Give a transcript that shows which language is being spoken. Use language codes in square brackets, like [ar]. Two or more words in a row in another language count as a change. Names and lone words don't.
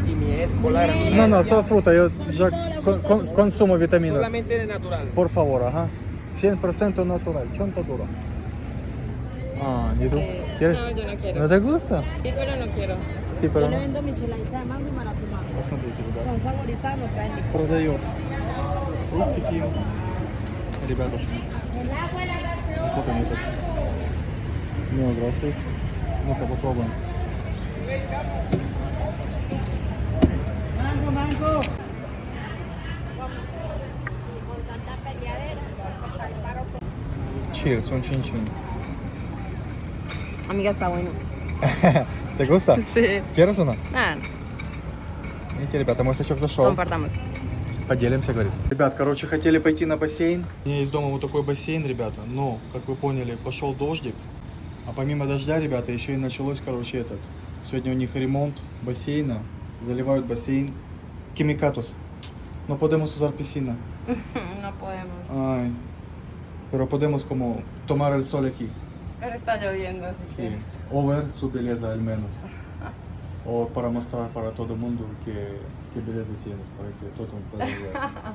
[es] Y miel, cola Miel. granulada. No, solo fruta. Yo Son ya todas las con- frutas. consumo vitaminas. Solamente natural. Por favor, ajá. 100% natural. Chontaduro. Ah, ¿y tú? ¿Quieres? No, yo no quiero. ¿No te gusta? Sí, pero no quiero. Sí, pero Yo le no. vendo micheladita de mango y maracuyá. [ru] Посмотрите, ребята. [es] Son saborizadas, no traen licor. [ru] Продает фруктики. Ребятушки. Сколько мне тут? [es] No, gracias. [ru] Ну-ка попробуем. [es] Mango, mango. Cheers, un chin chin. Amiga, está bueno. ¿Te gusta? Sí. ¿Quieres uno? Nada, [ru] Видите, ребята, мой сачок зашел. [es] compartamos. [ru] Поделимся, говорит. Ребят, короче, хотели пойти на бассейн. У меня есть дома вот такой бассейн, ребята. Но, как вы поняли, пошел дождик. А помимо дождя, ребята, еще и началось, короче, этот. Сегодня у них ремонт бассейна. Заливают бассейн. Quimicatos. [es] No podemos usar piscina. No podemos. Ay. Pero podemos como tomar el sol aquí. Pero está lloviendo, así Sí. que... O ver su belleza al menos. O para mostrar para todo el mundo que belleza tienes, para que todo el mundo pueda ver.